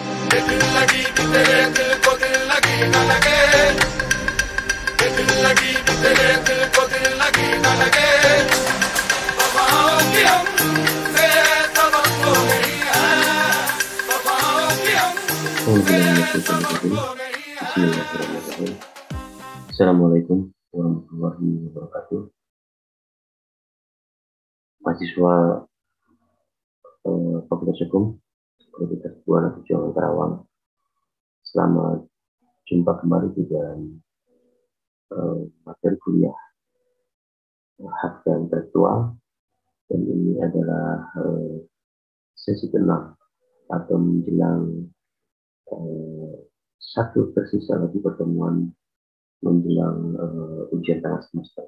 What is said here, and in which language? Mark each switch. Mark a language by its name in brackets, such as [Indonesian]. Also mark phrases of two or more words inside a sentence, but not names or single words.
[Hindi] दिल लगी कि तेरे दिल को दिल लगी न लगे, दिल लगी कि तेरे दिल को दिल लगी न लगे। वफाओं की हमसे सबक हो गई है, वफाओं की हमसे सबक हो गई है। [Arabic] بسم الله الرحمن الرحيم. السلام عليكم ورحمة الله وبركاته. [Indonesian] Mahasiswa Fakultas Hukum Universitas Buana Pejuangan Karawang. Selamat jumpa kembali di dalam materi kuliah hak dan intelektual, dan ini adalah sesi ke-6 atau menjelang satu tersisa lagi pertemuan menjelang ujian tengah semester.